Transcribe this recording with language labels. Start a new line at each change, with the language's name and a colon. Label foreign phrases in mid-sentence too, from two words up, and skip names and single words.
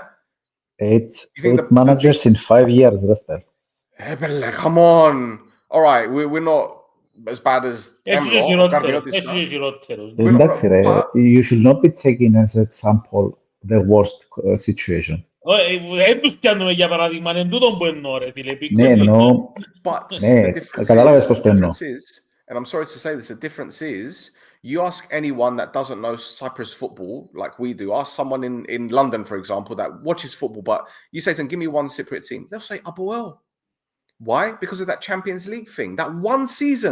English: 8 managers in 5 years, Rester. Come on. All right, we're not as bad as you should not be taking as example the worst situation.
Greek: Δεν τους πιάνουμε για παράδειγμα, εν τούτον που εννοώ ρε φίλε. Ναι, εννοώ. Ναι, καταλάβες πώς το εννοώ.
English: And I'm sorry to say this, the difference is, you ask anyone that doesn't know Cyprus football like we do, ask someone in London, for example, that watches football, but you say to them, give me one Cypriot team, they'll say Apoel. Why? Because of that Champions League thing. That one season.